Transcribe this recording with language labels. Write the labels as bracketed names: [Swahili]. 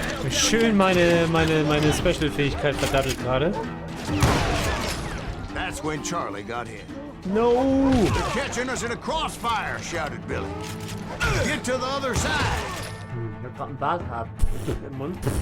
[German] Schön meine Special-Fähigkeit verdattelt gerade. [English] That's when Charlie got hit. No! "They're catching us in a crossfire," shouted Billy. "Get to the other side." [German] Ich hab grad einen Bart im Mund.